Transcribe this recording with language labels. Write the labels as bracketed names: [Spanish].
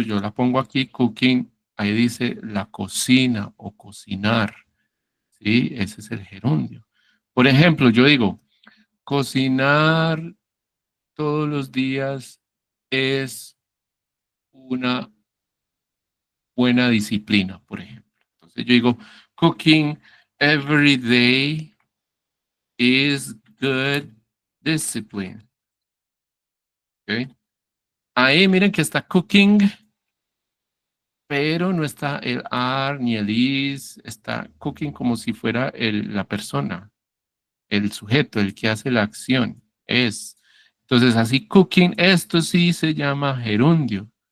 [Spanish] Yo la pongo aquí, cooking, ahí dice la cocina o cocinar. ¿Sí? Ese es el gerundio. Por ejemplo, yo digo, cocinar todos los días es una buena disciplina, por ejemplo. [English] Entonces yo digo, cooking every day is good discipline. ¿Okay? [Spanish] Ahí miren que está cooking, pero no está el are ni el is, está cooking como si fuera la persona, el sujeto, el que hace la acción, es. Entonces así cooking, esto sí se llama gerundio.